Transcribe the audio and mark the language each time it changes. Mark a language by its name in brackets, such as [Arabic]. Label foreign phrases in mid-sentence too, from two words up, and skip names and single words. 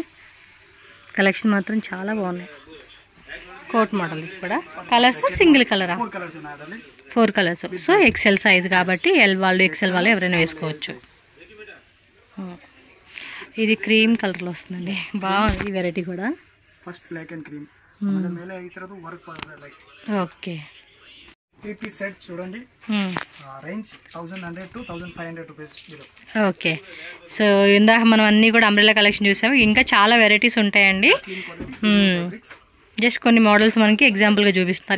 [Telugu] కలెక్షన్ మాత్రం చాలా బాగున్నాయి. [English] coat model [Telugu] కూడా. [English] Colours single colour? 4 colours. so XL size [Telugu] కాబట్టి ఎల్ వాళ్ళు ఎక్సెల్ వాళ్ళు ఎవరైనా వేసుకోవచ్చు. ఇది [English] cream colour [Telugu] లో వస్తుందండి, బాగుంది ఈ వెరైటీ కూడా. [English] First black and cream, [Kannada] ಮೇಲೆ ಈ ತರದು [English] work like. [Telugu] ఓకే, [English] 3 piece set చూడండి. Range 1100 to 1500 rupees. Okay, so [Telugu] ఇందాక మనం అన్ని కూడా [English] umbrella collection [Telugu] చూసాము, ఇంకా చాలా వెరైటీస్ ఉంటాయండి. జస్ట్ కొన్ని మోడల్స్ మనకి ఎగ్జాంపుల్ గా చూపిస్తున్నారు.